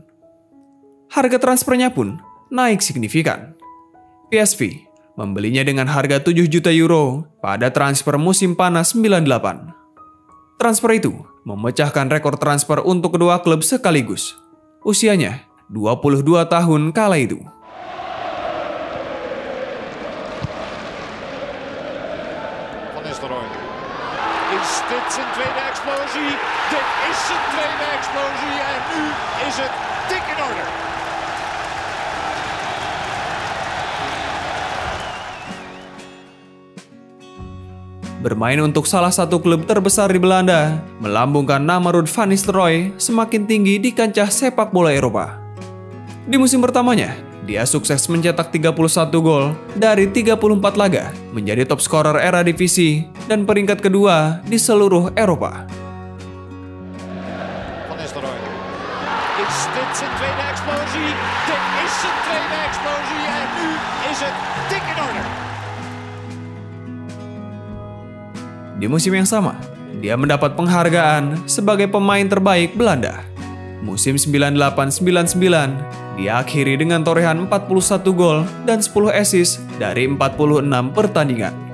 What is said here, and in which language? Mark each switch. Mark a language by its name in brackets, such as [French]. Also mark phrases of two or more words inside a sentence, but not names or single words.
[Indonesian] Harga transfernya pun naik signifikan. PSV membelinya dengan harga 7 juta euro pada transfer musim panas 98. Transfer itu memecahkan rekor transfer untuk kedua klub sekaligus. Usianya 22 tahun kala itu. [Dutch] Van Nistelrooy. Is dit zijn tweede explosie? Dit is zijn tweede explosie en nu is het dik in orde. [Indonesian] Bermain untuk salah satu klub terbesar di Belanda, melambungkan nama Ruud van Nistelrooy semakin tinggi di kancah sepak bola Eropa. Di musim pertamanya, dia sukses mencetak 31 gol dari 34 laga, menjadi [English] top scorer [Indonesian] era divisi dan peringkat kedua di seluruh Eropa. [Dutch] Van Nistelrooy. Is dit zijn tweede explosie? Dit is zijn tweede explosie en nu is het dik in orde. [Indonesian] Di musim yang sama, dia mendapat penghargaan sebagai pemain terbaik Belanda. Musim 98-99, dia akhiri dengan torehan 41 gol dan 10 assist dari 46 pertandingan.